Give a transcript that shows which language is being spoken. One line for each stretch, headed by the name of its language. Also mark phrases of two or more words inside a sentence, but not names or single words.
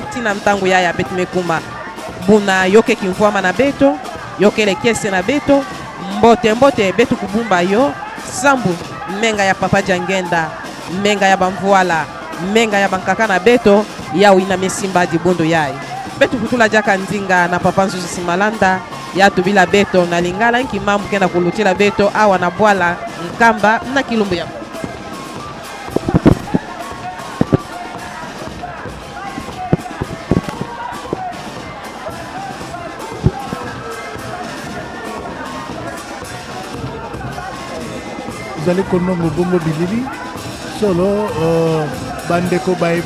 Kituba (Democratic Republic of Congo): tina mtangu ya betimekuma buna yoke kimfwama na beto yokele kese na beto mbote beto kubumba yo sambu menga ya papa Jangenda menga ya bamvuala menga ya bankaka na beto ya uina mesimba dibondo yai beto kutula jaka nzinga na papa Nzuzi Simalanda ya tubila beto na lingala nki mambu kena kulutila beto awa na bwala nkamba na kilumbu ya
Lingala: zali konongo bongo bilili solo bandeko baye